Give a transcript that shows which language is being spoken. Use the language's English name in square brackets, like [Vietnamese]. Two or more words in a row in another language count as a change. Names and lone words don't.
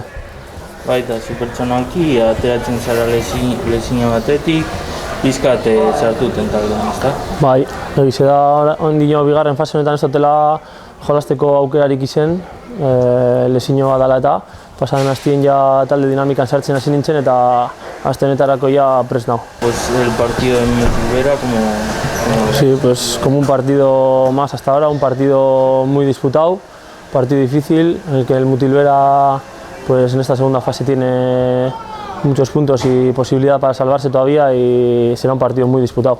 [Basque] Bai, eta zu pertsonalki ateratzen zara lezina batetik, pizkat sartuten taldean, ezta? Bai, egize da ondino bigarren fase honetan ez dutela jolasteko aukerarik izen, lezino bat dela eta pasaden hastien ja talde dinamikan sartzen hasi nintzen eta aste honetarako ja prest nago. [Spanish] Pues el partido de Mutilbera Sí, pues como un partido más hasta ahora, un partido muy disputado, partido difícil, en el que el Mutilbera pues en esta segunda fase tiene muchos puntos y posibilidad para salvarse todavía y será un partido muy disputado.